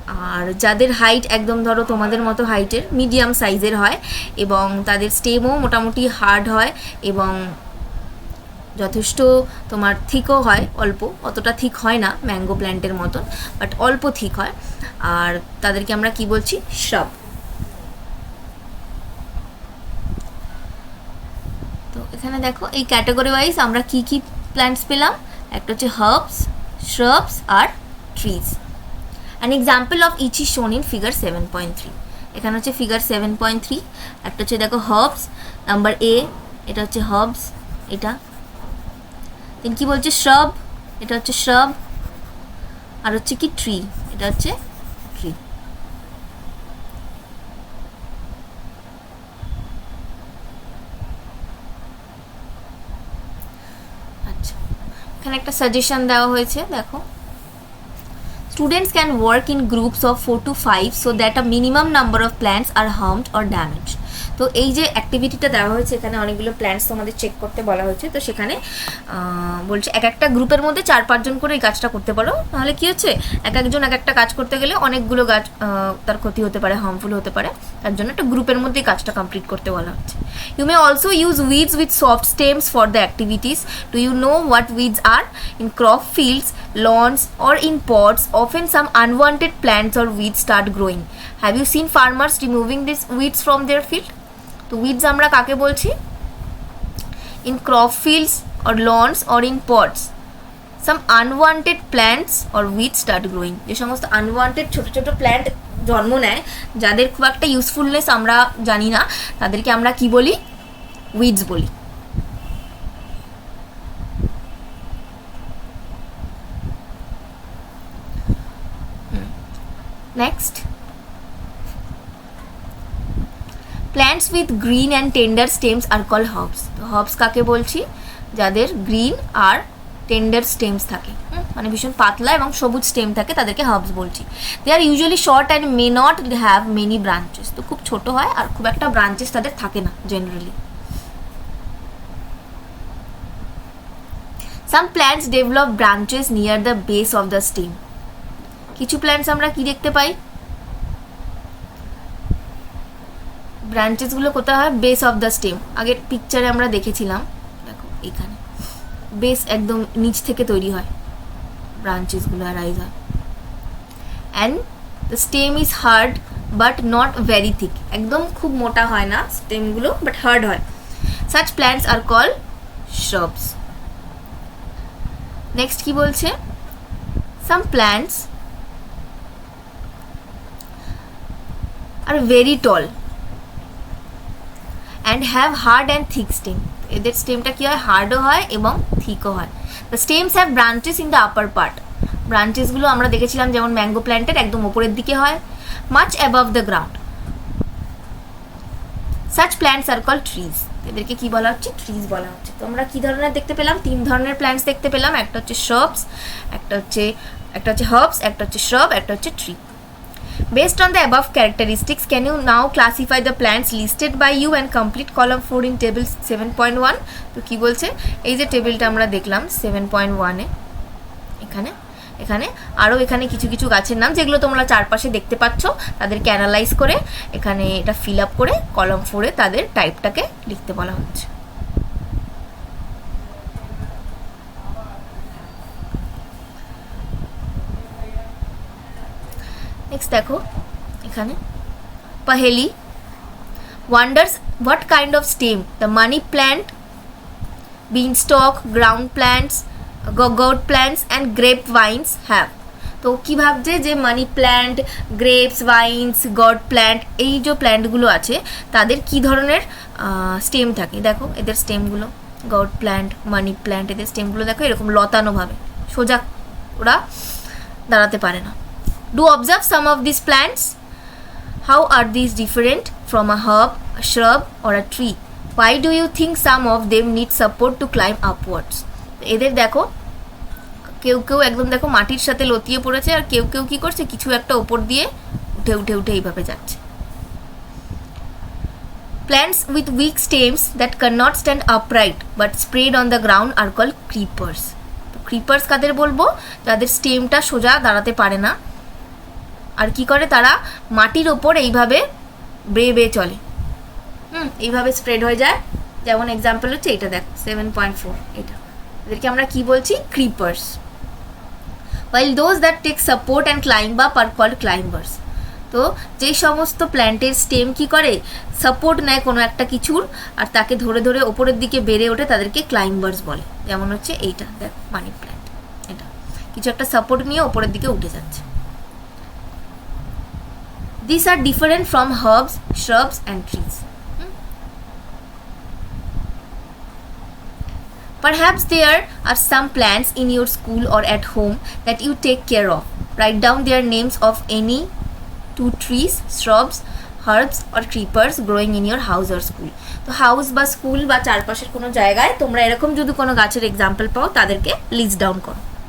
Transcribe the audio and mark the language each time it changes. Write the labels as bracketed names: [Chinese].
[Bangla] আর যাদের হাইট একদম ধরো তোমাদের মতো হাইটের, মিডিয়াম সাইজের হয় এবং তাদের স্টেমও মোটামুটি হার্ড হয় এবং যথেষ্ট তোমার থিকও হয়, অল্প, অতটা থিক হয় না ম্যাঙ্গো প্ল্যান্টের মতন, বাট অল্প থিক হয়, আর তাদেরকে আমরা কি বলছি, শ্রাব। তো এখানে দেখো এই ক্যাটাগরি ওয়াইজ আমরা কি কি প্ল্যান্টস পেলাম, একটা হচ্ছে herbs, শ্রাবস আর trees. [English] An example of each is shown in figure 7.3. [Bangla] এখানে হচ্ছে ফিগার 7.3, একটা হচ্ছে দেখো হার্বস, নাম্বার এ, এটা হচ্ছে হার্বস, এটা। দেন কি বলছে, শ্রাব, এটা হচ্ছে শ্রাব, আর হচ্ছে কি ট্রি, এটা হচ্ছে ট্রি। আচ্ছা, এখানে একটা সাজেশন দেওয়া হয়েছে, দেখো। [English] Students can work in groups of 4 to 5 so that a minimum number of plants are harmed or damaged. [Bangla] তো এই যে অ্যাক্টিভিটিটা দেওয়া হয়েছে, এখানে অনেকগুলো প্ল্যান্টস তোমাদের চেক করতে বলা হয়েছে। তো সেখানে বলছে এক একটা গ্রুপের মধ্যে 4-5 জন করে এই কাজটা করতে পারো। তাহলে কী হচ্ছে, এক একজন এক একটা কাজ করতে গেলে অনেকগুলো গাছ তার ক্ষতি হতে পারে, হার্মফুল হতে পারে। তার জন্য একটা গ্রুপের মধ্যেই কাজটা কমপ্লিট করতে বলা হচ্ছে। [English] You may also use weeds with soft stems for the activities. Do you know what weeds are? In crop fields, lawns or in pots, often some unwanted plants or weeds start growing. Have you seen farmers removing these weeds from their field? [Bangla] তো weeds আমরা কাকে বলছি? [English] In crop fields or lawns or in pots, some unwanted plants or weeds start growing. [Bangla] যে সমস্ত unwanted ছোট ছোট plant জন্ম নেয়, যাদের খুব একটা ইউজফুলনেস আমরা জানি না, তাদেরকে আমরা কি বলি? weeds বলি। [English] Next, plants with green and tender stems are called herbs. [Bangla] তো herbs কাকে বলছি? যাদের গ্রিন আর টেন্ডার স্টেমস থাকে, মানে ভীষণ পাতলা এবং সবুজ স্টেম থাকে, তাদেরকে হার্বস বলছি। [English] They are usually short and may not have many branches. [Bangla] তো খুব ছোট হয় আর খুব একটা ব্রাঞ্চেস তাদের থাকে না generally. [English] Some plants develop branches near the base of the stem. [Bangla] কিছু প্ল্যান্টস আমরা কি দেখতে পাই? ব্রাঞ্চেসগুলো কোথায় হয়? [English] Base of the stem. [Bangla] আগের পিকচারে আমরা দেখেছিলাম, দেখো এখানে বেস একদম নিচ থেকে তৈরি হয়, ব্রাঞ্চেসগুলো রাইজ হয়। [English] And the stem is hard but not very thick. [Bangla] একদম খুব মোটা হয় না স্টেমগুলো, বাট হার্ড হয়। [English] Such plants are called shrubs. [Bangla] Next কি বলছে? [English] Some plants are very tall and have hard and thick stem. [Bangla] এদের স্টেমটা কি হয়? হার্ডও হয় এবং থিকও হয়। [English] The stems have branches in the upper part. [Bangla] ব্রাঞ্চেসগুলো আমরা দেখেছিলাম যেমন ম্যাঙ্গো প্ল্যান্টের একদম উপরের দিকে হয়, [English] much above the ground. Such plants are called trees. [Bangla] এদেরকে কি বলা হচ্ছে? ট্রিজ বলা হচ্ছে। তো আমরা কি ধরনের দেখতে পেলাম? 3 ধরনের প্ল্যান্টস দেখতে পেলাম। একটা হচ্ছে shrubs, একটা হচ্ছে herbs, একটা হচ্ছে shrub, একটা হচ্ছে tree. [English] Based on the above characteristics, can you now classify the plants listed by you and complete column 4 in table 7.1? [Bangla] তো কি বলছে? এই যে টেবিলটা আমরা দেখলাম 7.1 এ, এখানে আরও এখানে কিছু কিছু গাছের নাম যেগুলো তোমরা চারপাশে দেখতে পাচ্ছ, তাদেরকে অ্যানালাইজ করে এখানে এটা ফিল আপ করে কলাম 4 এ তাদের টাইপটাকে লিখতে বলা হচ্ছে। নেক্সট দেখো এখানে [English] Paheli wonders what kind of stem the money plant, beanstalk, ground plants, gourd plants and grape vines have. [Bangla] তো কি ভাবছে যে money plant, grapes, vines, god plant, এই যে প্ল্যান্টগুলো আছে তাদের কি ধরনের স্টেম থাকে? দেখো এদের স্টেমগুলো, গড প্ল্যান্ট, মানি প্ল্যান্ট, এদের স্টেমগুলো দেখো এরকম লতানোভাবে, সোজা ওরা দাঁড়াতে পারে না। [English] Do observe some of these plants. How are these different from a herb, a shrub or a tree? Why do you think some of them need support to climb upwards? [Bangla] এদের দেখো কেউ কেউ একদম দেখো মাটির সাথে লতিয়ে পড়েছে, আর কেউ কেউ কি করছে? কিছু একটা ওপর দিয়ে উঠে উঠে উঠে এইভাবে যাচ্ছে। Plants with weak stems that cannot stand upright but spread on the ground are called creepers. তো ক্রিপার্স কাদের বলবো? যাদের স্টেমটা সোজা দাঁড়াতে পারে না, আর কি করে? তারা মাটির ওপর এইভাবে বেয়ে বেয়ে চলে, এইভাবে স্প্রেড হয়ে যায়। যেমন এক্সাম্পল হচ্ছে এটা দেখ 7.4, এটা এদেরকে আমরা কি বলছি? ক্রিপার্স। [English] while those that take support and climb up are called climbers. [Bangla] তো যেই সমস্ত প্ল্যান্টের স্টেম কি করে? সাপোর্ট নেয় কোনো একটা কিছুর আর তাকে ধরে ধরে ওপরের দিকে বেড়ে ওঠে, তাদেরকে ক্লাইম্বার্স বলে। যেমন হচ্ছে এইটা দেখ মানি প্ল্যান্ট, এটা কিছু একটা সাপোর্ট নিয়ে ওপরের দিকে উঠে যাচ্ছে। [English] These are different from herbs, shrubs and trees. Perhaps there are some plants in your school or at home that you take care of. Write down their names of any 2 trees, shrubs, herbs or creepers growing in your house or school. [Bangla] তো house বা school বা চারপাশের কোনো জায়গায় তোমরা এরকম যদি কোনো গাছের এক্সাম্পল পাও তাদেরকে লিস্ট ডাউন করো।